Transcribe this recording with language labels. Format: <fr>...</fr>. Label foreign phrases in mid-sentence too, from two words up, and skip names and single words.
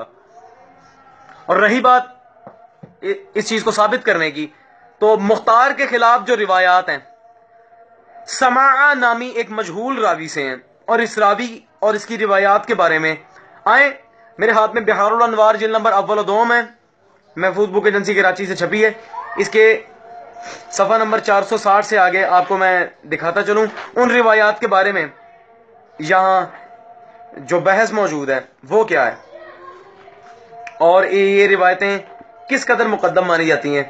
<ur>اور رہی بات اس چیز کو ثابت کرنے کی، تو مختار کے خلاف جو روایات ہیں سماع نامی ایک مجہول راوی سے ہیں، اور اس راوی اور اس کی روایات کے بارے میں آئیں میرے ہاتھ میں بہار الانوار جلد نمبر اول و دوم ہے، محفوظ بک ایجنسی کراچی سے چھپی ہے. اس کے صفحہ نمبر 460 سے آگے آپ کو میں دکھاتا چلوں ان روایات کے بارے میں یہاں جو بحث موجود ہے وہ کیا ہے، اور یہ روایتیں کس قدر مقدم مانی جاتی ہیں.</ur>